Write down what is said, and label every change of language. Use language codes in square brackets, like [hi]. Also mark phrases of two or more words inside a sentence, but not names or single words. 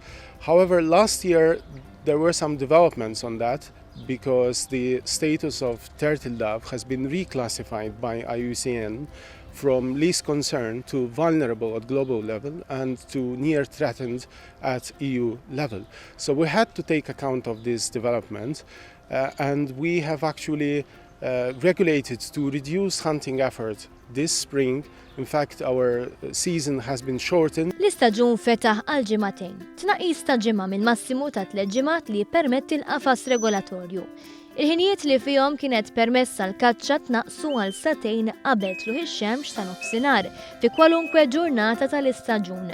[en] However, last year there were some developments on that because the status of turtle dove has been reclassified by IUCN from least concern to vulnerable at global level and to near threatened at EU level. So we had to take account of this development and we have actually regulated to reduce hunting effort this spring. In fact, our season has been shortened. [mt] L-istaġun fetaħ għal ġimagħtejn. Tnaqqis ta' ġimgħa minn massimu ta' 3 ġimgħat li jippermetti l-qafas regolatorju. Il-ħinijiet li fihom kienet permessa l-kaċċa tnaqqsu għal satejn qabel tluħ ix-xemx ta' nofsinhar fi kwalunkwe ġurnata tal-istaġun.